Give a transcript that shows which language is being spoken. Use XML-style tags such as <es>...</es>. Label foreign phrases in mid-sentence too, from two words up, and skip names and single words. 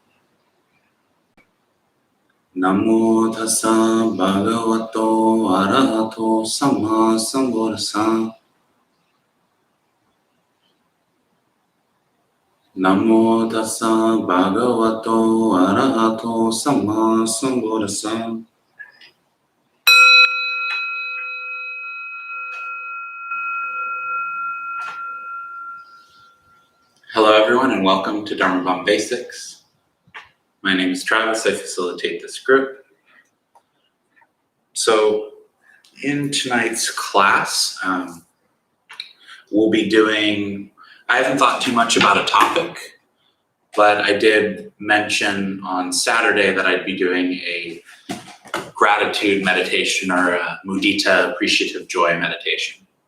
<pi>Namo tassa bhagavato arahato sama sambuddhassa. Namo tassa bhagavato arahato sama sambuddhassa.</pi> <en>Hello everyone and welcome to Dharma Bum Basics. My name is Travis, I facilitate this group. So in tonight's class, we'll be doing, I haven't thought too much about a topic, but I did mention on Saturday that I'd be doing a gratitude meditation or a mudita, appreciative joy meditation.</en>